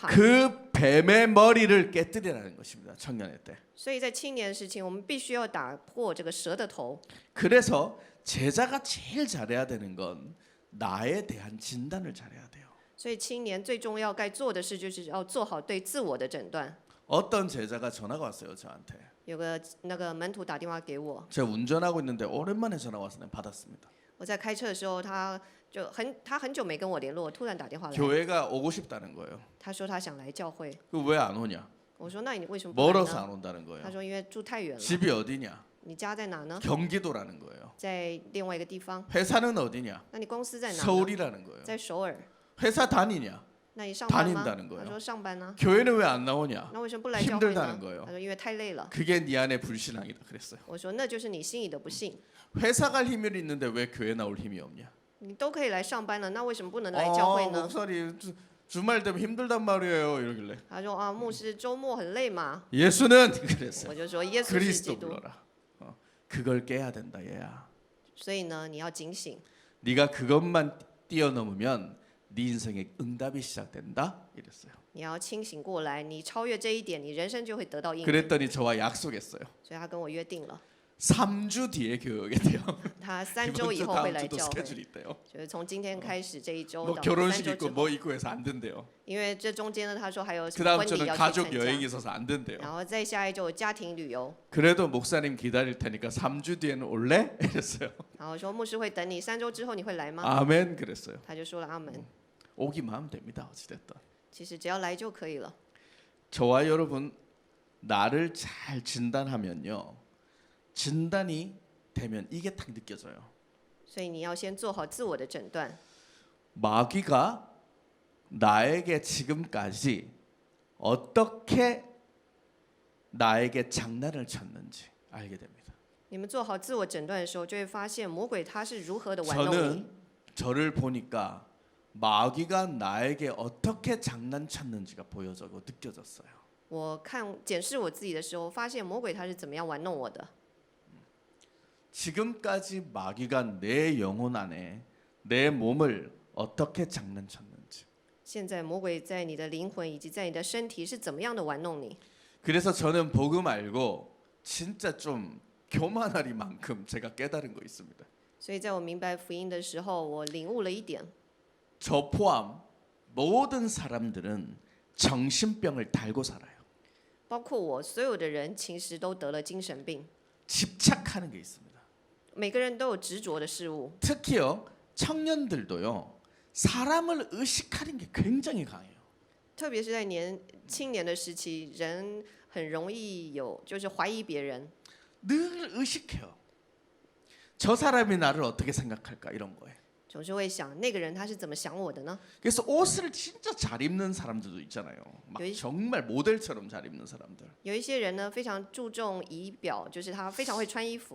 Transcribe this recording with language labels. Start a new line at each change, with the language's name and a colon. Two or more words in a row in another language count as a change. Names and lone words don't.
Korean: 그 뱀의 머리를 깨뜨리라는 것입니다. 청년의 때.
Chinese: 所以在青年时期，我们必须要打破这个蛇的头。
Korean: 그래서 제자가 제일 잘해야 되는 건 나에 대한 진단을 잘해야 돼요.
Chinese: 所以青年最重要该做的事，就是要做好对自我的诊断。
Korean: 어떤 제자가 전화가 왔어요 저한테.
Chinese: 有个那个门徒打电话给我，
Korean: 제가 운전하고 있는데 오랜만에 전화 와서 내가 받았습니다.
Chinese: 我在开车的时候，他很久没跟我联络，突然打电话来，
Korean: 교회가 오고 싶다는 거예요.
Chinese: 他说他想来教会。
Korean: 그 왜 안 오냐?
Chinese: 我说那你为什么不来
Korean: 멀어서
Chinese: 呢？
Korean: 안 온다는
Chinese: 他
Korean: 거예요.
Chinese: 说因为住太远了。
Korean: 집이 어디냐?
Chinese: 你家在哪呢？
Korean: 경기도라는 거예요.
Chinese: 在另外一个地方。
Korean: 회사는 어디냐?
Chinese: 那你公司在哪呢？
Korean: 서울이라는 거예요.
Chinese: 在首尔。
Korean: 회사 다니냐?
Chinese: 那你上班吗？
Korean: 다닌다는 거예요.
Chinese: 他说上班呢。
Korean: 교회는 왜 안 나오냐?
Chinese: 那为什么不来教会
Korean: 힘들다는
Chinese: 呢？
Korean: 거예요.
Chinese: 他说因为太累了。
Korean: 그게 네 안에 불신앙이다 그랬어요.
Chinese: 我说那就是你心里的不信。
Korean: 회사 갈 힘이 있는데 왜 교회 나올 힘이 없냐?
Chinese: 你都可以来上班了，那为什么不能来教会呢？
Korean: 목사님 주말 되면 힘들단 말이에요. 이러길래
Chinese: 他说啊，牧师周末很累嘛。
Korean: 예수는 그랬어요.
Chinese: 我就说耶稣是基
Korean: 그리스도
Chinese: 督，
Korean: 불러라. 그걸 깨야 된다 얘야.
Chinese: 所以呢，你要警醒。
Korean: 네가 그것만 뛰어넘으면 네 인생의 응답이 시작된다. 이랬어요.
Chinese: 你要清醒过来，你超越这一点，你人生就会得到应允。
Korean: 그랬더니 저와 약속했어요.
Chinese: 所以他跟我约定了，
Korean: 3주 뒤에 교육에 돼요.
Chinese: 他3周
Korean: 이번
Chinese: 以
Korean: 주
Chinese: 后会
Korean: 다음
Chinese: 来
Korean: 주도
Chinese: 教会，
Korean: 스케줄이 있대요.
Chinese: 就是从今天开始这一周
Korean: 뭐
Chinese: 到3
Korean: 결혼식
Chinese: 周
Korean: 있고
Chinese: 之
Korean: 뭐
Chinese: 后，
Korean: 있고 해서 안 된대요.
Chinese: 因为这中间呢，他说还有什
Korean: 그
Chinese: 么
Korean: 다음
Chinese: 婚礼
Korean: 주는
Chinese: 要去
Korean: 가족
Chinese: 参
Korean: 여행이
Chinese: 加，
Korean: 있어서 안 된대요.
Chinese: 然后再下一周有家庭旅游，
Korean: 그래도 목사님 기다릴 테니까 3주 뒤에는 올래? 이랬어요.
Chinese: 然后说牧师会等你3周之后你会来吗？
Korean: 아멘 그랬어요.
Chinese: 他就说了阿门。
Korean: 오기만 하면 됩니다. 어찌됐든.
Chinese: 其实只要来就可以了。
Korean: 저와 여러분 나를 잘 진단하면요. 진단이 되면 이게 딱 느껴져요.
Chinese: 所以你要先做好自我的诊断。
Korean: 마귀가 나에게 지금까지 어떻게 나에게 장난을 쳤는지 알게 됩니다.
Chinese: 你们做好自我诊断的时候，就会发现魔鬼他是如何的玩弄你。
Korean: 저는 저를 보니까 마귀가 나에게 어떻게 장난쳤는지가 보여져고 느껴졌어요.
Chinese: 我检视我自己的时候，发现魔鬼他是怎么样玩弄我的。
Korean: 지금까지 마귀가 내 영혼 안에 내 몸을 어떻게 장난쳤는지.
Chinese: 现在魔鬼在你的灵魂以及在你的身体是怎么样的玩弄你？
Korean: 그래서 저는 복음 알고 진짜 좀 교만하리만큼 제가 깨달은 거 있습니다.
Chinese: 所以在我明白福音的时候，我领悟了一点，
Korean: 저 포함 모든 사람들은 정신병을 달고 살아요.
Chinese: 包括我，所有的人其实都得了精神病，
Korean: 집착하는 게 있습니다.
Chinese: 每个人都有执着的事物，
Korean: 특히요 청년들도요 사람을 의식하는 게 굉장히 강해요.
Chinese: 特别是在青年的时期，人很容易就是怀疑别人，
Korean: 늘 의식해요. 저 사람이 나를 어떻게 생각할까 이런 거예요.
Chinese: 总是会想那个人他是怎么想我的呢？
Korean: 그래서 옷을 진짜 잘 입는 사람들도 있잖아요. 막 여기- 정말 모델처럼 잘 입는 사람들.
Chinese: 有一些人呢非常注重仪表，就是他非常会穿衣服。